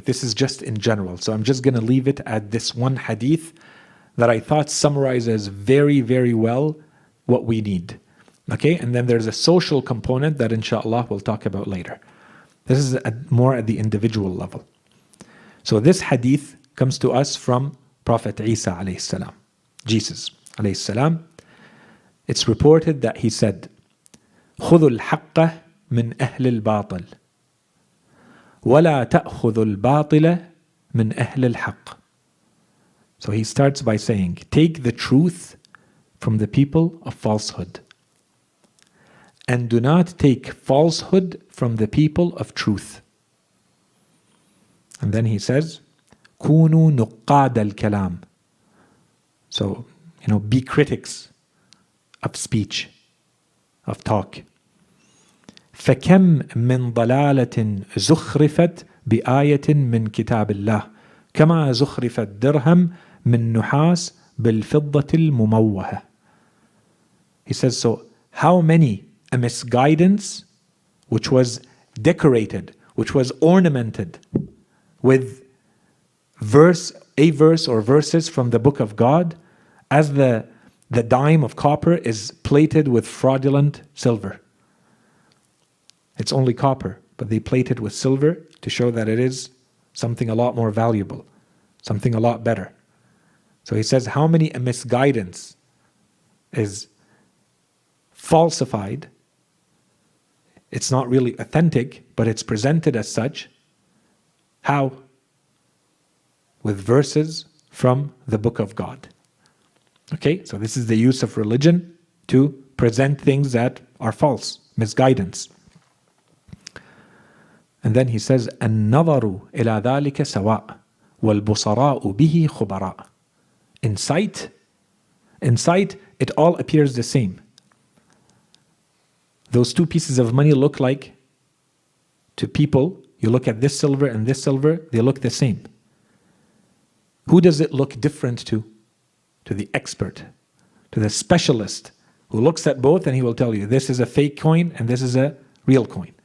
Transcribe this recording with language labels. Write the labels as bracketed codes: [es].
[en] This is just in general. So I'm just going to leave it at this one hadith that I thought summarizes very, very well what we need. Okay, and then there's a social component that inshallah we'll talk about later. This is more at the individual level. So this hadith comes to us from Prophet Isa alayhi salam, Jesus alayhi salam. It's reported that he said, [ar] خذوا الحق من أهل الباطل ولا تأخذوا الباطل من أهل الحق. [en] So he starts by saying, take the truth from the people of falsehood, and do not take falsehood from the people of truth. And then he says, [ar] كونوا نقاد الكلام. [en] So, be critics of speech, of talk. [ar] فكم من ضلالة زخرفت بآية من كتاب الله كما زخرف الدرهم من نحاس بالفضة المموهة. [en] He says, so how many a misguidance which was decorated, which was ornamented with a verse or verses from the book of God, as the dime of copper is plated with fraudulent silver. It's only copper, but they plate it with silver to show that it is something a lot more valuable, something a lot better. So he says, how many a misguidance is falsified. It's not really authentic, but it's presented as such. How? With verses from the book of God. Okay, so this is the use of religion to present things that are false, misguidance. And then he says, [ar] النظر إلى ذلك سواء والبصراء به خبراء. [en] Insight In sight, it all appears the same. Those two pieces of money look like, to people, you look at this silver and this silver, they look the same. Who does it look different to? To the expert, to the specialist, who looks at both and he will tell you, this is a fake coin and this is a real coin.